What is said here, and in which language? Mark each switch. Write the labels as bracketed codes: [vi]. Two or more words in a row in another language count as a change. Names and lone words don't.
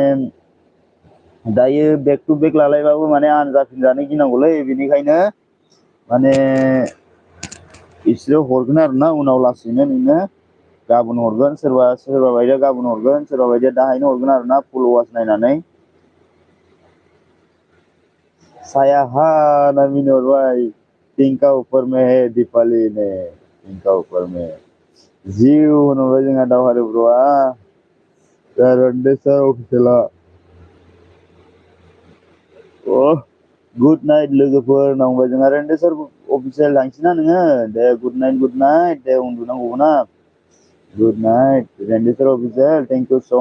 [brx] दायो [en] back to back [brx] लालायबाबो माने आनजाफिनजानो गिनांगौलै बेनिखायनो माने बिसोरो हरगोन आरोना उनाव लासैनो नोंनो गाबोन हरगोन सोरबा बायदिया गाबोन हरगोन सोरबा बायदिया दाहायनो हरगोन आरोना [en] full watch [brx] नायनानै साया हा ना मिनिहरबाय [hi] टिंका ऊपर में है दीपावली ने टिंका ऊपर में [brx] जिउ होनहरबाय जोंहा दावहारु ब्र'आ रान्देस्वर अफिसियेला [en] good night [brx] लोगोफोर होनना बुंबाय जोंहा रान्देस्वर अफिसियेल थांसैना नोङो दे [en] good night [brx] दे उन्दुनांगौ ना [en] good night [brx] रान्देस्वर अफिसियेल [en] thank you [brx] स'